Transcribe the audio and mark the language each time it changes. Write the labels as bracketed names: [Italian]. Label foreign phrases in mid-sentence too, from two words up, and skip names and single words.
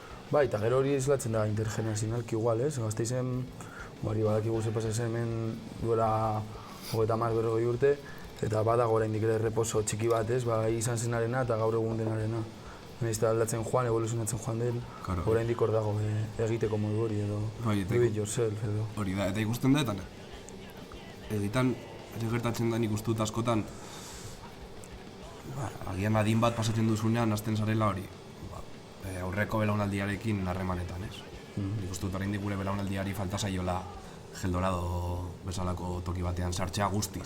[Basque] Bai, eta gero hori islatzen da intergenerazionalki igual, ez? Gazteizen, hori badakigu ze pasa hemen duela 30-40 urte, eta badago oraindik ere reposo txiki bat, ez? Ba, izan zenarena eta gaur egun denarena. Nahiz eta aldatzen joan, evoluzionatzen joan den, oraindik hor dago egiteko modu hori edo [English] do it yourself [Basque] edo. Hori da, eta ikusten da, eta egitan, ere gertatzen da nik uste dut askotan, agian adin bat pasatzen duzunean, hasten zarela hori, aurreko belaunaldiarekin harremanetan, ez? Nik uste dut oraindik gure belaunaldiari falta zaiola Geldorado bezalako toki batean sartzea guztiz.